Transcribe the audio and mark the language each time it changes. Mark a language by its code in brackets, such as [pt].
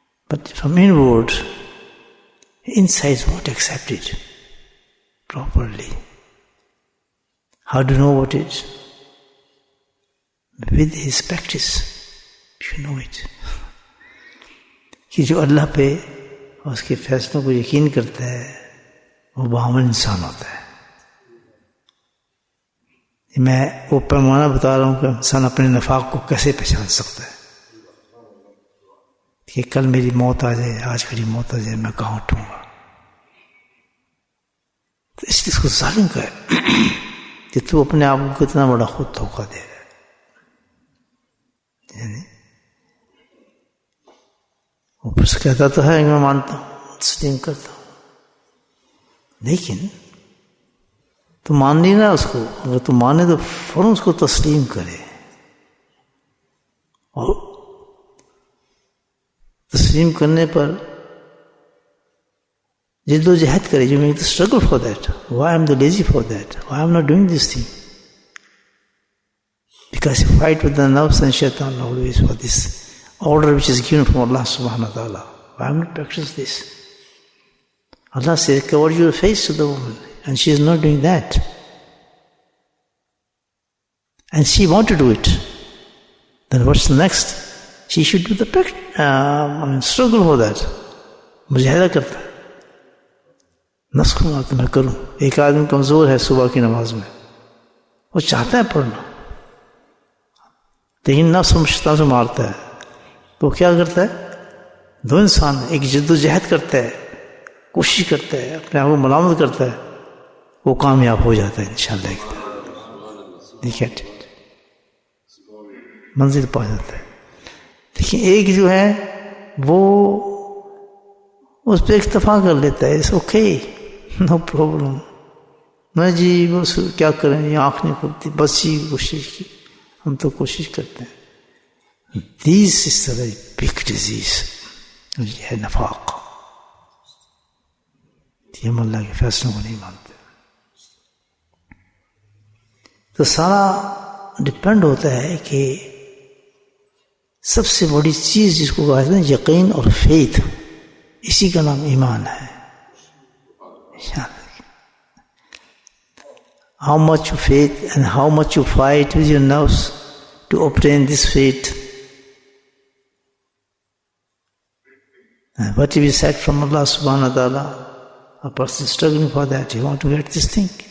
[en] But from inward, inside won't accept it properly. How do you know what it is? With his practice, you know it. [ur] کہ جو اللہ پہ اور اس کے فیصلوں کو یقین کرتا ہے وہ باعمل انسان ہوتا ہے. میں وہ پیمانہ بتا رہا ہوں کہ انسان اپنے نفاق کو کیسے پہچان سکتا ہے. کہ کل میری موت آ جائے، آج میری موت آ جائے، میں کہاں اٹھوں گا. تو اس لیے اس کو ظالم کہے کہ تو اپنے آپ کو کتنا بڑا خود دھوکہ دے رہا ہے. یعنی اوپر سے کہتا تو ہے میں مانتا ہوں، تسلیم کرتا ہوں، لیکن تو مان نہیں رہا اس کو. اگر تو مانے تو فوراً اس کو تسلیم کرے اور تسلیم کرنے پر جد و جہد کرے. [en] جو make the struggle for that. Why I'm the lazy for that? Why I'm not doing this thing? Because you fight with the nafs and shaitan always for this order which is given from Allah subhanahu wa ta'ala. Why am I not practicing this? Allah says, cover your face to the woman, and she is not doing that. And she wants to do it. Then what's the next? She should do the struggle for that. [ur] مجاہدہ کرتا ہے. نفس کو مارتا میں کروں. ایک آدمی کمزور ہے صبح کی نماز میں، وہ چاہتا ہے پڑھنا، لیکن نفس شیطان سے مارتا ہے. تو کیا کرتا ہے؟ دو انسان ایک جد و جہد کرتا ہے، کوشش کرتا ہے، اپنے آپ کو ملامت کرتا ہے، وہ کامیاب ہو جاتا ہے انشاءاللہ. دیکھیں منزل پا جاتا ہے. لیکن ایک جو ہے وہ اس پہ اکتفا کر لیتا ہے. [en] it's okay, no problem, [ur] میں جی بس کیا کریں، یہ آنکھ نہیں کھلتی، بس ہی کوشش کی. ہم تو کوشش کرتے ہیں. [en] This is a very big disease. [ur] یہ ہے نفاق. یہ ہم اللہ کے فیصلوں کو نہیں مانتے. تو سارا ڈپینڈ ہوتا ہے کہ سب سے بڑی چیز جس کو کہا جاتا ہے یقین اور فیتھ، اسی کا نام ایمان ہے. [en] How much you faith and how much you fight with your nafs to obtain this faith. And what if you said from Allah subhanahu wa ta'ala, a person struggling for that, you want to get this thing.